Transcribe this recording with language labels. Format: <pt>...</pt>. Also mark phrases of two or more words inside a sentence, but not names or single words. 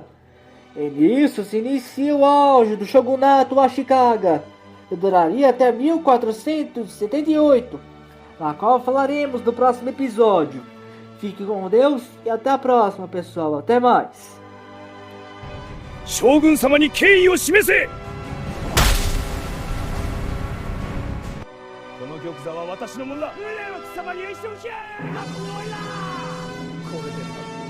<pt>E nisso se inicia o auge do shogunato Ashikaga, que duraria até 1478, na qual falaremos no próximo episódio. Fique com Deus e até a próxima, pessoal. Até mais.</pt> <ja>将軍様に敬を示せ! この玉座は私のものだ。貴様には一生じゃ。これで</ja>